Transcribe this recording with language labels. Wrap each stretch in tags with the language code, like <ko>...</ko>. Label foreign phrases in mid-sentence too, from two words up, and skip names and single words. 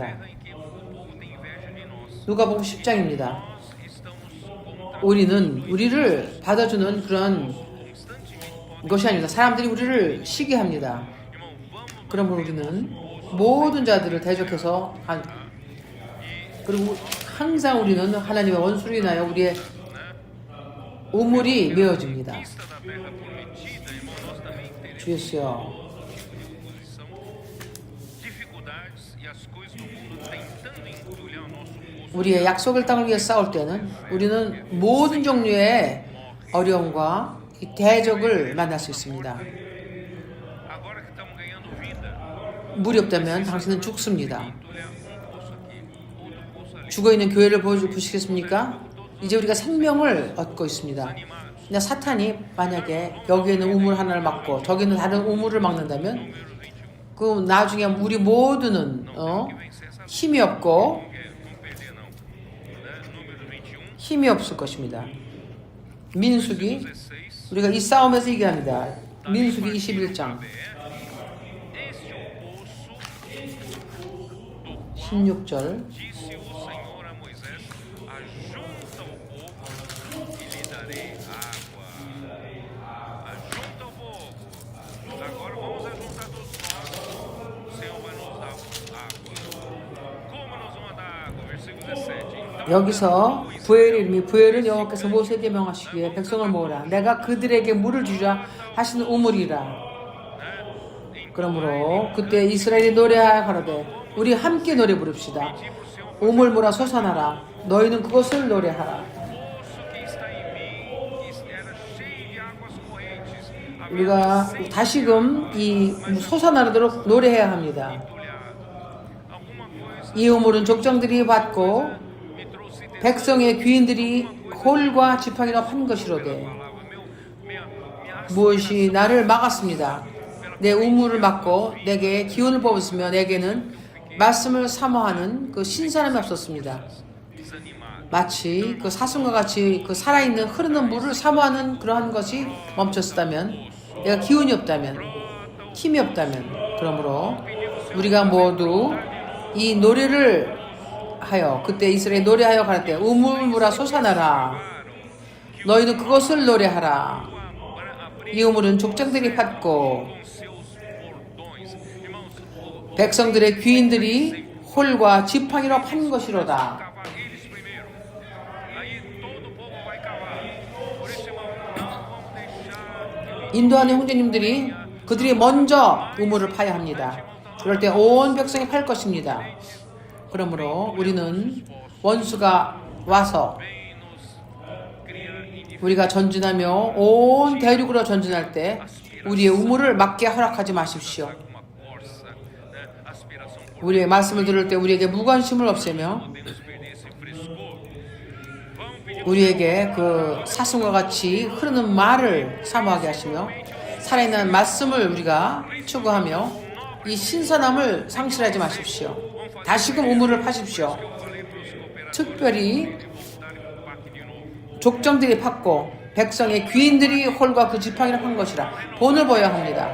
<pt>em que o povo tem inveja de nós.</pt> <ko>누가복음 10장입니다.</ko> <pt>Nós estamos contra</pt> <ko>우리는 우리를 받아주는 그런</ko> <pt>constantemente.</pt> <ko>것이 아닙니다. 사람들이 우리를 시기합니다.</ko> <pt>Irmão, vamos</pt> <ko>그러므로 우리는 모든 자들을 대적해서 그리고 항상 우리는 하나님의 원수로 인하여 우리의 우물이 메워집니다.</ko> <pt>conquista da terra prometida, irmão, nós também teremos</pt> <ko>주였어요.</ko> <pt>oposição, dificuldades e as coisas do mundo tentando entulhar o nosso poço.</pt> <ko>우리의 약속을 땅을 위해 싸울 때는 우리는 모든 종류의 어려움과 이 대적을 만날 수 있습니다.</ko> <pt>Agora que estamos ganhando vida,</pt> <ko>물이 없다면 당신은 죽습니다.</ko> <pt>entulhar um poço aqui, outro poço ali.</pt> <ko>죽어있는 교회를 보시겠습니까? 이제 우리가 생명을 얻고 있습니다. 근데 사탄이 만약에 여기에는 우물 하나를 막고 저기는 다른 우물을 막는다면 그 나중에 우리 모두는 힘이 없고</ko> <pt>Vamos perder não. Né? Número 21,</pt> <ko>힘이 없을 것입니다. 민수기 16. 우리가 이 싸움에서 얘기합니다. 민수기 21장</ko> <pt>Este é o poço</pt> <ko>16절</ko> <pt>disse o Senhor a Moisés: ajunta o povo e lhe darei água. Ajunta o povo. Agora vamos ajuntar todos nós. O Senhor vai nos dar água. Como nós vamos dar água? Versículo 17. Então,</pt> <ko>여기서 부엘의 이름이 부엘은 여호와께서 모세에게 명하시기에 백성을 모으라 내가 그들에게 물을 주자 하시는 우물이라. 그러므로 그때 이스라엘이 노래하여 가로되 우리 함께 노래 부릅시다. 우물 몰아 솟아나라 너희는 그것을 노래하라.</ko> <pt>poço que está em mim era cheio de águas correntes. Havia</pt> <ko>우리가 다시금 이 솟아나도록 노래해야 합니다.</ko> <pt>entulhado. Alguma coisa</pt> <ko>이 우물은 족장들이 받고</ko> <pt>me trouxe dentro</pt> <ko>백성의 귀인들이 홀과 지팡이로 판 것이로되</ko> <pt>da palavra. Minha</pt> <ko>무엇이 나를 막았습니다. 내 우물을 막고 내게 기운을 뽑았으며 내게는 말씀을 사모하는 그 신선함이 없었습니다.</ko> <pt>desanimado.</pt> <ko>마치 그 사슴과 같이 그 살아있는 흐르는 물을 사모하는 그러한 것이 멈췄다면 내가 기운이 없다면 힘이 없다면 그러므로 우리가 모두 이 노래를 하여 그때 이스라엘 노래하여 갈 때 우물물아 솟아나라 너희는 그것을 노래하라. 이 우물은 족장들이 팠고 백성들의 귀인들이 홀과 지팡이로 판 것이로다.</ko> <pt>Cavar eles primeiro. Aí todo o povo vai cavar. Por isso, irmão, não vamos deixar</pt> <ko>인도하는 형제님들이 그들이 먼저 우물을 파야 합니다. 그럴 때 온 백성이 팔 것입니다. 그러므로 우리는 원수가 와서</ko> <pt>bem nos criar inimigos.</pt> <ko>우리가 전진하며 온 대륙으로 전진할 때 우리의 우물을 막게 허락하지 마십시오.</ko> <pt>Com uma</pt> <ko>우리의 말씀을 들을 때 우리에게 무관심을 없애며</ko> <pt>podemos perder esse frescor. Vamos pedir</pt> <ko>우리에게 그 사슴과 같이 흐르는 말을 사모하게 하시며 살아있는 말씀을 우리가 추구하며 이 신선함을 상실하지 마십시오. 다시금 우물을 파십시오. 특별히 족정들이 팠고 백성의 귀인들이 홀과 그 지팡이를 판 것이라 본을 보여야 합니다.</ko>